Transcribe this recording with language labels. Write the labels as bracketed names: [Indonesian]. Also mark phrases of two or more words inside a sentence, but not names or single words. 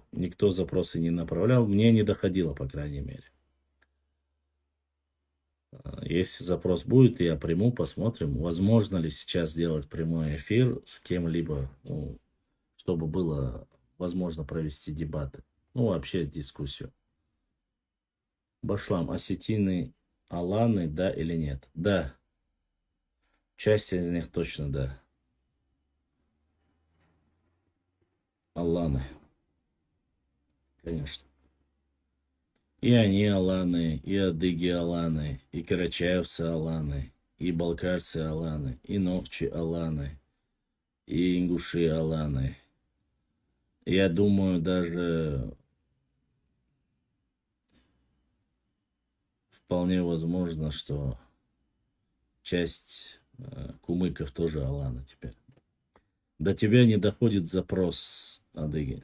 [Russian] Никто запросы не направлял, мне не доходило, по крайней мере. Если запрос будет, я приму, посмотрим, возможно ли сейчас сделать прямой эфир с кем-либо, чтобы было возможно провести дебаты. Ну, вообще дискуссию. Башлам, осетины, аланы, да или нет? Да. Часть из них точно да. Аланы. Конечно. И они аланы, и адыги аланы, и карачаевцы аланы, и балкарцы аланы, и ногчи аланы, и ингуши аланы. Я думаю, даже вполне возможно, что часть кумыков тоже аланы теперь. До тебя не доходит запрос, адыги.